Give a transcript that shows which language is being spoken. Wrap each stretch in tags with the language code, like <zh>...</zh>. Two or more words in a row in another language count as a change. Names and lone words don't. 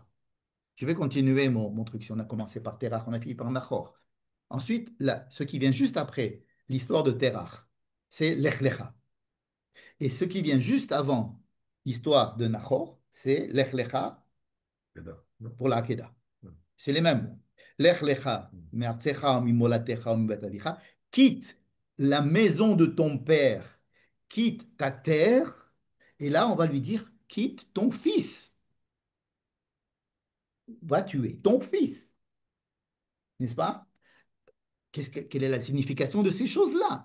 <fr>Je vais continuer mon truc. Si on a commencé par Terach, on a fini par Nachor. Ensuite, là, ce qui vient juste après l'histoire de Terach, c'est Lech Lecha. Et ce qui vient juste avant l'histoire de Nachor, c'est Lech Lecha Kedah, non? pour la Hakeda. Non. C'est les mêmes mots.</fr> <he>לך לך, מארצך, ממולדתך, מבית אביך.</he> <fr>Quitte la maison de ton père, quitte ta terre. Et là, on va lui dire, quitte ton fils. Va tuer ton fils. N'est-ce pas? Quelle est la signification de ces choses-là?</fr>